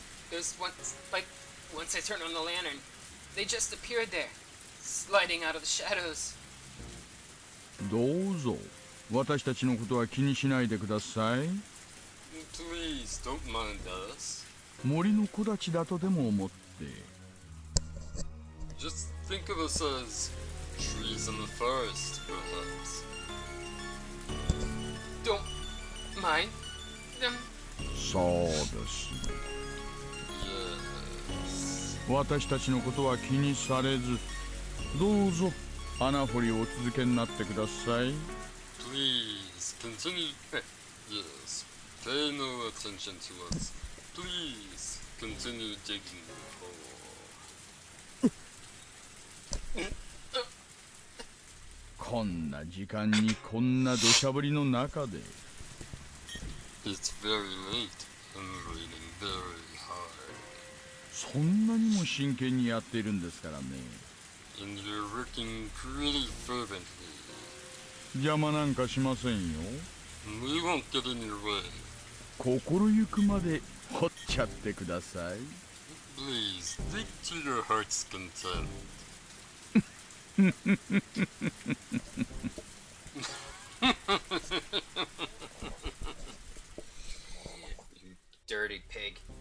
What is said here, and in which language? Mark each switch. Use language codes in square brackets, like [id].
[en] It was once I turned on the lantern, they just appeared there, sliding out of the shadows. [ja] どうぞ私たちのことは気にしないでください。 [en] Please don't mind us. [ja] 森の木立だとでも思って。 [en] Just think of us as trees in the forest, perhaps. Don't mind them. [ja] そうです。 [en] Yes. [ja] 私たちのことは気にされず、どうぞ穴掘りをお続けになってください。 [en] Please continue. Yes. Pay no attention to us. Please continue digging the hole. [ja] こんな時間にこんな土砂降りの中で。 [en] It's very late and raining very hard. [ja] そんなにも真剣にやっているんですからね。 [en] And you're working pretty fervently. [ja] 邪魔なんかしませんよ。 [en] We won't get in your way. [ja] 心ゆくまで掘っちゃってください。 [en] Please, dig to your heart's content. You dirty pig.